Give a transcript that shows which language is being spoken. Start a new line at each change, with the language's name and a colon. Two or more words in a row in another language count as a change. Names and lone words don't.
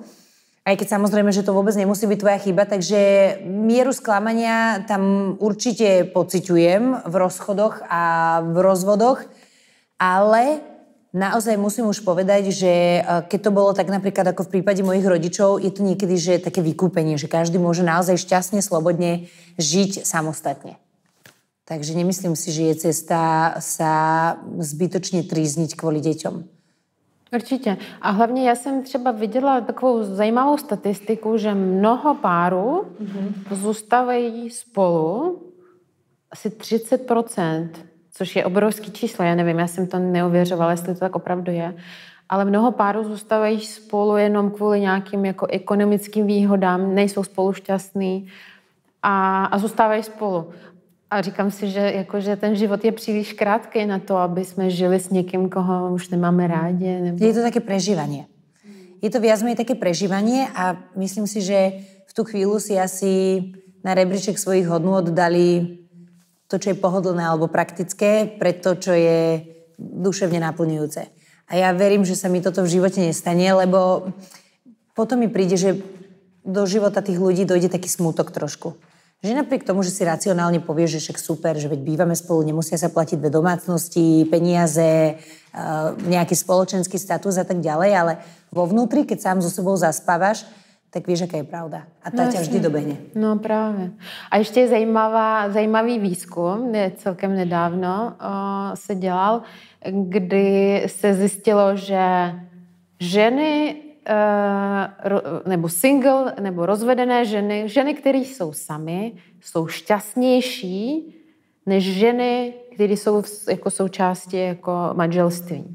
Slovak: Aj keď samozrejme, že to vôbec nemusí byť tvoja chyba, takže mieru sklamania tam určite pociťujem v rozchodoch a v rozvodoch, ale naozaj musím už povedať, že keď to bolo tak napríklad ako v prípade mojich rodičov, je to niekedy že také vykúpenie, že každý môže naozaj šťastne, slobodne žiť samostatne. Takže nemyslím si, že je cesta sa zbytočne trízniť kvôli deťom.
Czech: Určitě. A hlavně já jsem třeba viděla takovou zajímavou statistiku, že mnoho párů zůstávají spolu asi 30%, což je obrovský číslo, já nevím, já jsem to neuvěřovala, jestli to tak opravdu je, ale mnoho párů zůstávají spolu jenom kvůli nějakým jako ekonomickým výhodám, nejsou spolu šťastní a zůstávají spolu. A říkám si, že ten život je příliš krátký na to, aby jsme žili s někým, koho už nemáme rádi. Nebo...
Slovak: Je to také prežívanie. Je to viac menej také prežívanie a myslím si, že v tú chvíľu si asi na rebríček svojich hodnôt dali to, čo je pohodlné alebo praktické, pre to, čo je duševne naplňujúce. A ja verím, že sa mi toto v živote nestane, lebo potom mi príde, že do života tých ľudí dojde taký smútok trošku. Že napriek tomu, že si racionálne povieš, že však super, že veď bývame spolu, nemusia sa platiť dve domácnosti, peniaze, nejaký spoločenský status a tak ďalej, ale vo vnútri, keď sám so sebou zaspávaš, tak vieš, aká je pravda. A tá ťa vždy dobehne.
Czech: No právě. A ještě je zajímavý výzkum, celkem nedávno se dělal, kdy se zjistilo, že ženy nebo single, nebo rozvedené ženy, které jsou samy, jsou šťastnější než ženy, které jsou jako součástí jako manželství.